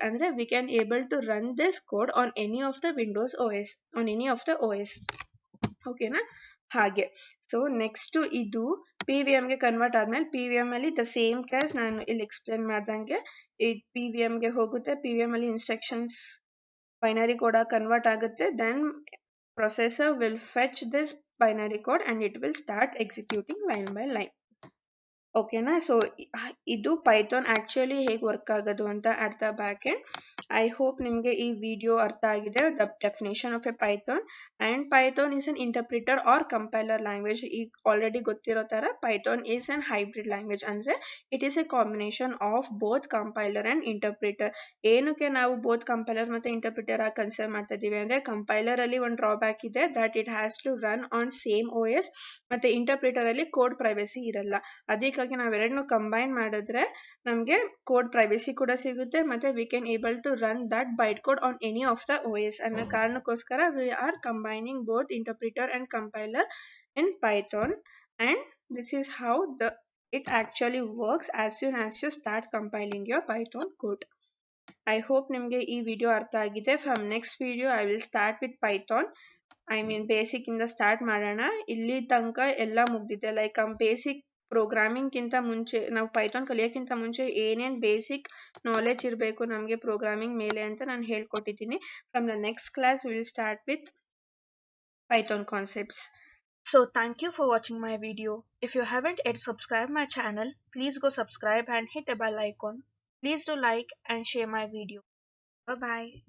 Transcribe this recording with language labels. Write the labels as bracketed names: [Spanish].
[English] ಅಂದ್ರೆ we can able to run this code on any of the Windows OS, on any of the OS. ಓಕೆನಾ. [Kannada] ಹಾಗೆ so next ಇದು PVM ಗೆ convert ಆದ್ಮೇಲೆ PVM ಅಲ್ಲಿ the same case ನಾನು ಇಲ್ಲಿ ಎಕ್ಸ್ಪ್ಲೇನ್ ಮಾಡ್ದಂಗೆ PVM ಗೆ ಹೋಗುತ್ತೆ. PVM ಅಲ್ಲಿ ಇನ್ಸ್ಟ್ರಕ್ಷನ್ಸ್ binary code convert ಆಗುತ್ತೆ. [English] then processor will fetch this binary code and it will start executing line by line. [Kannada] ಓಕೆನಾ. ಸೊ ಇದು ಪೈಥಾನ್ ಆಕ್ಚುಲಿ ಹೇಗೆ ವರ್ಕ್ ಆಗೋದು ಅಂತ at the back end. [English] I hope [Kannada] ನಿಮಗೆ ಈ ವಿಡಿಯೋ ಅರ್ಥ ಆಗಿದೆ. [English] The definition of a Python and Python is an interpreter or compiler language. [Kannada] ಈಗ ಆಲ್ರೆಡಿ ಗೊತ್ತಿರೋ ತರ [English] Python is an hybrid language. ಅಂದ್ರೆ it is a combination of both compiler and interpreter. [Kannada] ಏನಕ್ಕೆ ನಾವು ಬೋತ್ ಕಂಪೈಲರ್ ಮತ್ತೆ interpreter ಆಗಿ consider ಮಾಡ್ತಾ ಇದೀವಿ ಅಂದ್ರೆ ಕಂಪೈಲರ್ ಅಲ್ಲಿ ಒಂದು ಡ್ರಾಬ್ಯಾಕ್ ಇದೆ [English] That it has to run on same OS. [Kannada] ಮತ್ತೆ ಇಂಟರ್ಪ್ರಿಟರ್ ಅಲ್ಲಿ ಕೋಡ್ ಪ್ರೈವಸಿ ಇರಲ್ಲ. ಅದಕ್ಕಾಗಿ ನಾವೆರಡನ್ನು ಕಂಬೈನ್ ಮಾಡಿದ್ರೆ ನಮಗೆ ಕೋಡ್ ಪ್ರೈವಸಿ ಕೂಡ ಸಿಗುತ್ತೆ. [English] ಮತ್ತೆ we can able to run that byte code on any of the OS [Kannada] ಅನ್ನೋ ಕಾರಣಕ್ಕೋಸ್ಕರ [English] We are combining both interpreter and compiler in Python. And this is how it actually works as soon as you start compiling your Python code. I hope [Kannada] ನಿಮಗೆ ಈ video ಅರ್ಥ ಆಗಿದೆ. [English] From next video I will start with Python. [Kannada] Basic ಇಂದ start ಮಾಡೋಣ. ಇಲ್ಲಿ ತನಕ ಎಲ್ಲ ಮುಗ್ದಿದೆ. ಲೈಕ್ ಬೇಸಿಕ್ ಪ್ರೋಗ್ರಾಮಿಂಗ್ಗಿಂತ ಮುಂಚೆ ನಾವು ಪೈಥಾನ್ ಕಲಿಯೋಕ್ಕಿಂತ ಮುಂಚೆ ಏನೇನು ಬೇಸಿಕ್ ನಾಲೆಜ್ ಇರಬೇಕು ನಮಗೆ ಪ್ರೋಗ್ರಾಮಿಂಗ್ ಮೇಲೆ ಅಂತ ನಾನು ಹೇಳ್ಕೊಟ್ಟಿದ್ದೀನಿ. [English] From the next class will start with Python concepts. So thank you for watching my video. If you haven't yet subscribed my channel, please go subscribe and hit the bell icon. Please do like and share my video. Bye bye.